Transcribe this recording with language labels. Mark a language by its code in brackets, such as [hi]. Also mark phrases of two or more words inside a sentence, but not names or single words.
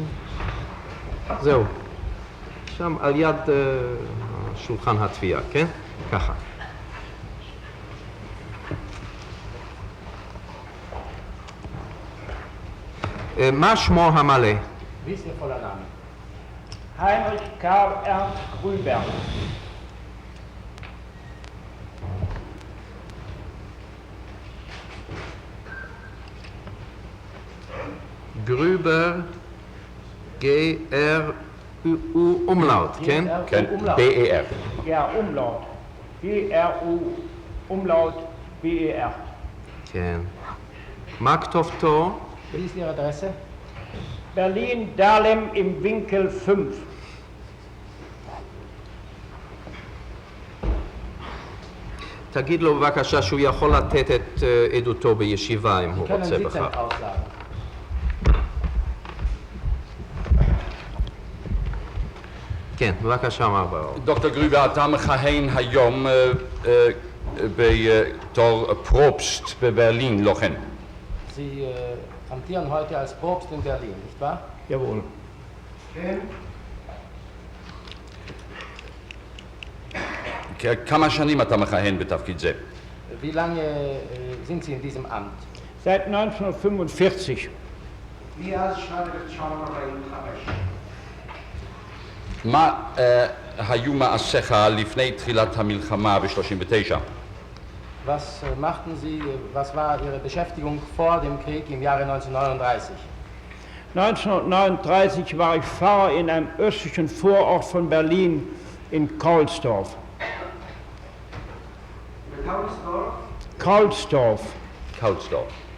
[he] זהו. שם על יד שולחן התביעה, כן? ככה. מה שמו המלא? [de] Wie ist Ihr voller Name? Heinrich Karl Ernst Grüber. [he] גרובר, G-R-U אומלאוט, כן? כן, B-E-R. [de] Ja, Umlaut. G-R-U, Umlaut, B-E-R. [he] כן. מה כתובתו? [de] Wie ist Ihre Adresse? Berlin, Dahlem im Winkel 5. [he] תגיד לו בבקשה שהוא יכול לתת את עדותו בישיבה אם הוא רוצה בכך. כן, בבקשה מר ברור. דוקטור גרובר, אתה מכהן היום בתור פרופסט בברלין, לא כן? [de] Sie amtieren heute als Propst in Berlin, nicht wahr? Jawohl. [he] כמה שנים אתה מכהן בתפקיד זה? [de] Wie lange sind Sie in diesem Amt? Seit 1945. [he] מה היו מעשיך לפני תחילת המלחמה ב-39? [de] Was machten Sie, was war Ihre Beschäftigung vor dem Krieg im Jahre 1939? 1939 war ich Pfarrer in einem östlichen Vorort von Berlin in Kaulsdorf. Kaulsdorf. [he] קאולסדורף.